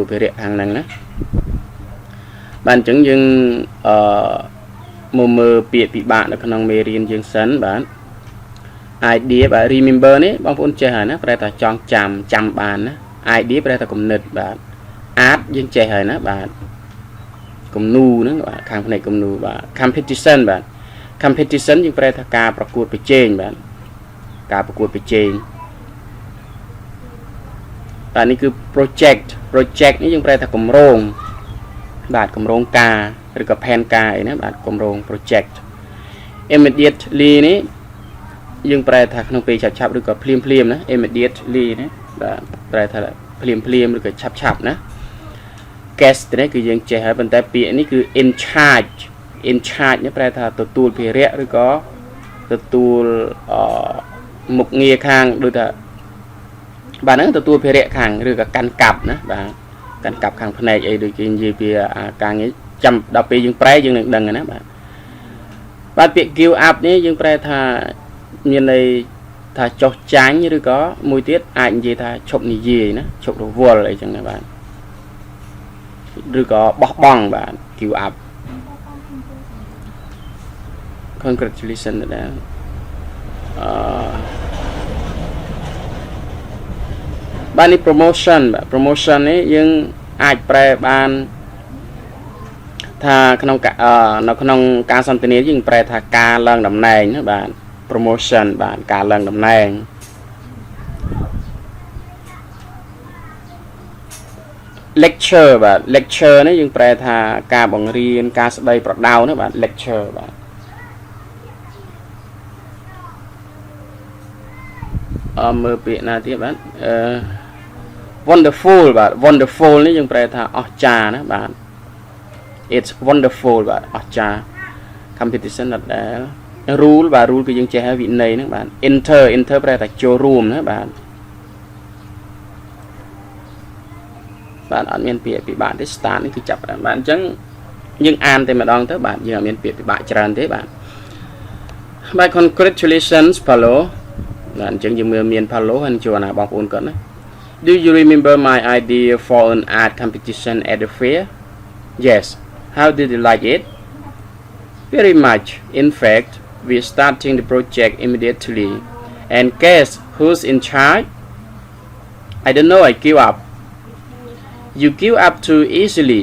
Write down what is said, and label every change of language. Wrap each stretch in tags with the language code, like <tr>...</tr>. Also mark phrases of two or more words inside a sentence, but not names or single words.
<km>ភារៈខាងហ្នឹងណាបាទអញ្ចឹងយើងមកមើលពាក្យពិបាកនៅក្នុងមេរៀនយើងសិនបាទ idea បាទ remember នេះបងប្អូនចេះហើយណាប្រែថាចងចាំបានណា idea ប្រែថាគំនិតបាទ art យើងចេះហើយណាបាទគំនូហ្នឹងបាទខាងផ្នែកគំនូបាទ competition បាទ competition យើងប្រែថាការប្រកួតប្រជែងបាទការប្រកួតប្រជែង បាទនេះគឺ project នេះយើងប្រែថាគម្រោងបាទគម្រោងការឬក៏ផែនការអីណាបាទគម្រោង</km> <en>project immediately</en> <km>នេះយើងប្រែថាក្នុងពេលឆាប់ឬក៏ភ្លាមណា immediately ណាបាទប្រែ ថាភ្លាមឬក៏ឆាប់ណា guest នេះគឺយើងចេះហើយប៉ុន្តែពាក្យនេះគឺ</km> <en>in charge</en> <km>នេះប្រែថាទទួលភារៈឬក៏ទទួលមុខងារ ខាងដូចថាបាទហ្នឹងទទួលភារៈខាងឬក៏កាន់កាប់ណាបាទកាន់កាប់ខាងផ្នែកអីដូចគេនិ យាយពីការងារចាំដល់ពេលយើងប្រែយើងនឹងដឹងណាបាទពាក្យ give up នេះយើងប្រែថាមានន័យថាចោះចាញ់ឬក៏មួយទៀតអាចនិយាយថាឈប់និយាយណាឈប់រវល់អីចឹងណាបាទឬក៏បោះបង់បាទ</km> <en>give up congratulations</en> <km>ដែរបាទនេះ promotion បាទ promotion នេះយើងអាចប្រែបាន ថាក្នុងនៅក្នុងការសន្ទនាយើងប្រែថាការឡើងតំណែងណាបាទ promotion បាទការឡើងតំណែងlecture បាទ lecture នេះយើងប្រែថាការបង្រៀនការស្ដីប្រដៅណាបាទ lecture បាទ មើលពាក្យណាទៀតបាទwonderful បាទ wonderful នេះយើងប្រែថាអស្ចារ្យណាបាទ</km> <en>it's wonderful</en> <km>បាទអស្ចារ្យ competition ដែរ rule បាទ rule គឺយើងចេះហើយវិន័យហ្នឹងបាទ enter ប្រែថាចូលរួមណាបាទ អត់មានពាក្យពិបាកទេ start នេះគឺចាប់បានបាទអញ្ចឹងយើងអានតែម្ដងទៅបាទយើងអត់មានពាក្យពិបាកច្រើនទេបាទ congratulations Paulo បាទអញ្ចឹងយើងមើលមាន Paulo ហើយជួនណាបងប្អូនគាត់ណា</km> <en>Do you remember my idea for an art competition at the fair? Yes. How did you like it? Very much. In fact, we're starting the project immediately. And guess who's in charge? I don't know, I give up. You give up too easily.</en>